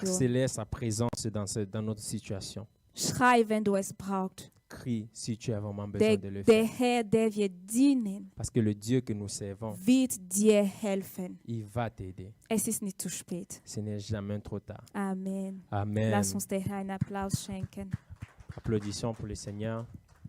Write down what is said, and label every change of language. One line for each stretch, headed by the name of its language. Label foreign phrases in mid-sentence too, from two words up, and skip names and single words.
French: accélère sa présence dans notre situation.
German: Schrei, wenn du es brauchst.
French: Crie si tu as vraiment besoin de le
German: Der
French: faire.
German: Herr, der wir dienen,
French: Parce que le Dieu que nous servons,
German: wird dir helfen.
French: il va t'aider.
German: Es ist nicht zu spät.
French: Ce n'est jamais trop tard.
German: Amen.
French: Amen.
German: Lass uns der Herr einen Applaus schenken.
French: Applaudissons pour le Seigneur.